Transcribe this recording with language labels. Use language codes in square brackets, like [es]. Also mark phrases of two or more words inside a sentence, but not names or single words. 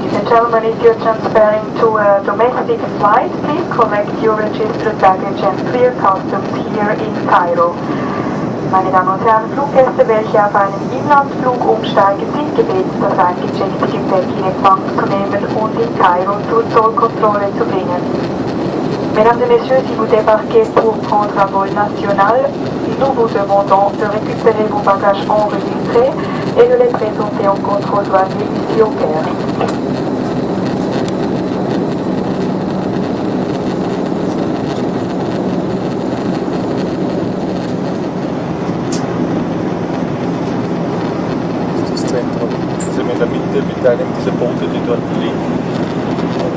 [en] gentlemen, if you're transferring to a domestic flight, please collect your registered baggage and clear customs here in Cairo. [de] Meine Damen und Herren, Fluggäste, welche auf einen Inlandsflug umsteigen, sind gebeten, das eingecheckte Gepäck in Empfang zu nehmen und in Kairo zur Zollkontrolle zu bringen. [fr] Mesdames et messieurs, si vous débarquez pour prendre un vol national, nous vous demandons de récupérer vos bagages enregistrés et de les présenter en contrôle douanier ici au Caire. [de] Zentrum. Also in der Mitte mit einem dieser Boote, die dort liegen.